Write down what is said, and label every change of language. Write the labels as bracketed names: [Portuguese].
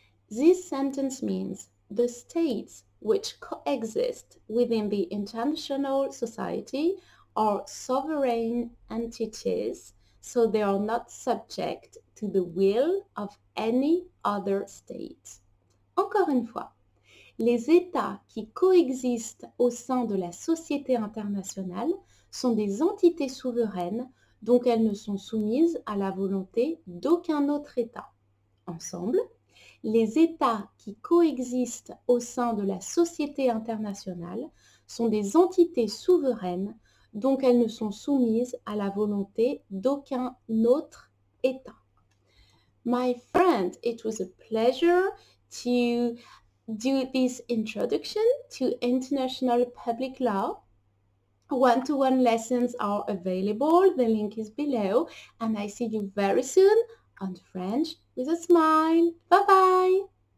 [English] This sentence means the states which coexist within the international society are sovereign entities, so they are not subject to the will of any other state. [French] Encore une fois, les États qui coexistent au sein de la société internationale sont des entités souveraines, donc elles ne sont soumises à la volonté d'aucun autre État. Ensemble, les États qui coexistent au sein de la société internationale sont des entités souveraines, donc elles ne sont soumises à la volonté d'aucun autre État. [English] My friend, it was a pleasure to do this introduction to international public law. One-to-one lessons are available. The link is below, and I see you very soon on French with a smile. Bye bye.